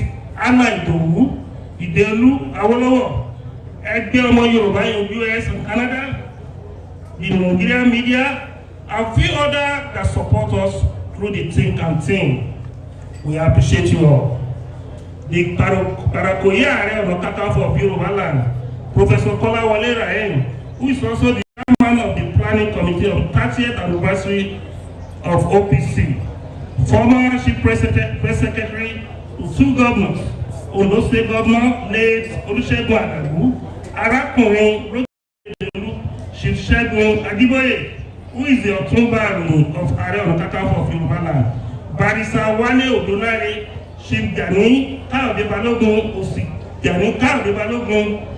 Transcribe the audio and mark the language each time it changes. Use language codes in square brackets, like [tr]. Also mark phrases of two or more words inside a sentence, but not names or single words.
[en] Anna Idowu, Idelu Awolowo, Ẹgbẹ́ Ọmọ Yorùbá in US and Canada, the Nigerian media, and few others that support us through the think and think. We appreciate you all. The Parakoye Aareonakakanfo of Yorubaland, Professor Kolawole Rahim, who is also the chairman of the planning committee of 30th anniversary of OPC, former chief press secretary to 2 governors, Ondo State Governor, late Olusegun Adagu, Arakunrin Rotimi Segun Ajiboye, who is the Otunba of Aareonakakanfo of Yorubaland, Barrister Wale Odolare, Chief Gani Adams, Gani Adams,